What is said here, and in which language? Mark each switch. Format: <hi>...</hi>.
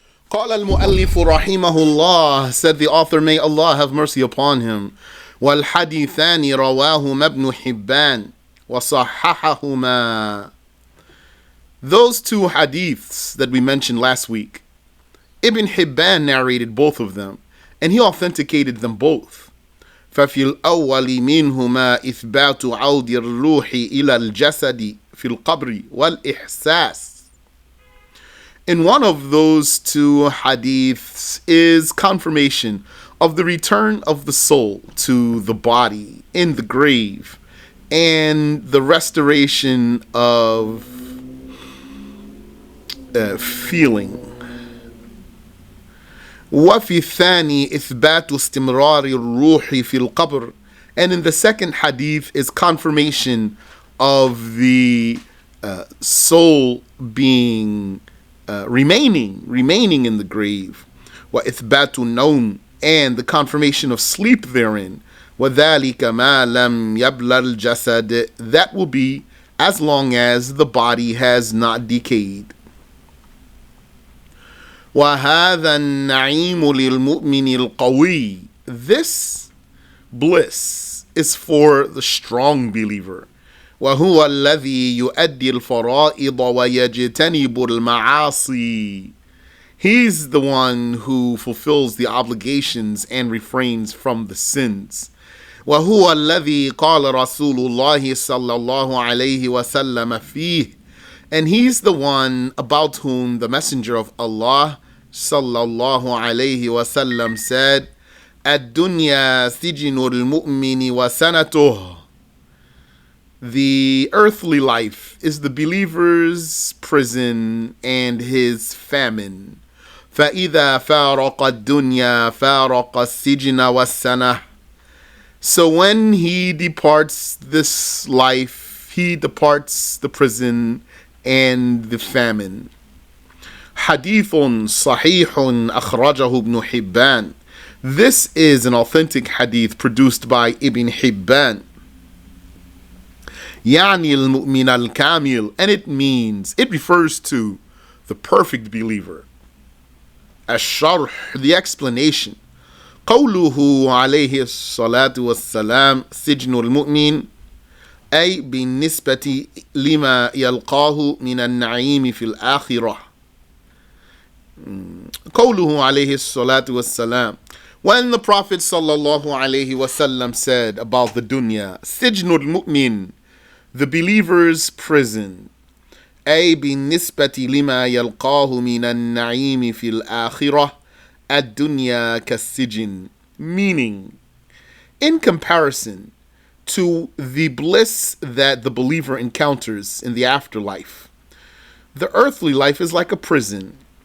<ar>قال المؤلف رحمه الله,</ar> <en>said the author, may Allah have mercy upon him.</en> <ar>والحديثان رواهما ابن حبان وصححهما.</ar> <en>Those two hadiths that we mentioned last week, Ibn Hibban narrated both of them, and he authenticated them both.</en> <ar>ففي الأول منهما إثبات عود الروح إلى الجسد في القبر والإحساس.</ar> <en>In one of those two hadiths is confirmation of the return of the soul to the body in the grave and the restoration of feeling.</en> <ar>وفي الثاني إثبات استمرار الروح في القبر.</ar> <en>And in the second hadith is confirmation of the soul being remaining in the grave.</en> <ar>وإثبات النوم,</ar> <en>and the confirmation of sleep therein.</en> <ar>وذلك ما لم يبلى الجسد,</ar> <en>that will be as long as the body has not decayed.</en> <ar>وهذا النعيم للمؤمن القوي.</ar> <en>This bliss is for the strong believer.</en> <ar>وهو الذي يؤدي الفرائض ويجتنب المعاصي.</ar> <en>He's the one who fulfills the obligations and refrains from the sins.</en> <ar>وهو الذي قال رسول الله صلى الله عليه وسلم فيه.</ar> <en>And he's the one about whom the Messenger of Allah sallallahu alayhi wasallam said,</en> <ar>الدنيا سجن المؤمن وسنته.</ar> <en>The earthly life is the believer's prison and his famine.</en> <ar>فإذا فارق الدنيا فارق السجن والسنة.</ar> <en>So when he departs this life, he departs the prison and the famine.</en> <ar>حديث صحيح أخرجه ابن حبان.</ar> <en>This is an authentic hadith produced by Ibn Hibban.</en> <ar>يعني المؤمن الكامل,</ar> <en>and it refers to the perfect believer. Ash-SharH, the explanation.</en> <ar>قوله عليه الصلاة والسلام سجن المؤمن أي بالنسبة لما يلقاه من النعيم في الآخرة. قوله عليه الصلاة والسلام,</ar> <en>when the Prophet sallallahu alayhi wasallam said about the dunya,</en> <ar>سجن المؤمن,</ar> <en>the believer's prison,</en> <ar>أي بالنسبة لما يلقاه من النعيم في الآخرة الدنيا كالسجن,</ar> <en>meaning in comparison to the bliss that the believer encounters in the afterlife, the earthly life is like a prison.</en>